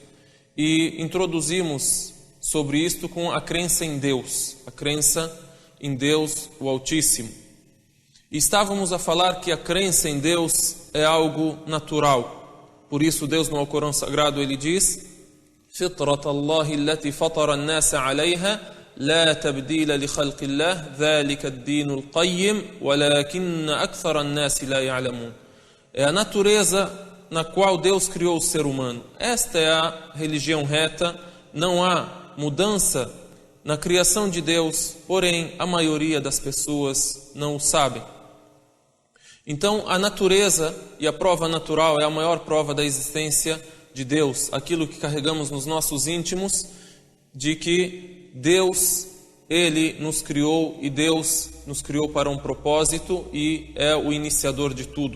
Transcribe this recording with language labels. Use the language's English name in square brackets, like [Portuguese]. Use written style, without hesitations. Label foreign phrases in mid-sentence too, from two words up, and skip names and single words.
[Portuguese] E introduzimos sobre isto com a crença em Deus, a crença em Deus, o Altíssimo. E estávamos a falar que a crença em Deus é algo natural. Por isso Deus no Alcorão Sagrado ele diz: [Arabic] فِطْرَةَ اللَّهِ الَّتِي فَطَرَ النَّاسَ عَلَيْهَا لا تبديل لخلق الله ذلك الدين القيم ولكن أكثر الناس لا يعلمون. [Portuguese] É a natureza na qual Deus criou o ser humano. Esta é a religião reta, não há mudança na criação de Deus, porém a maioria das pessoas não o sabem. Então a natureza e a prova natural é a maior prova da existência de Deus, aquilo que carregamos nos nossos íntimos, de que Deus, Ele nos criou e Deus nos criou para um propósito e é o iniciador de tudo.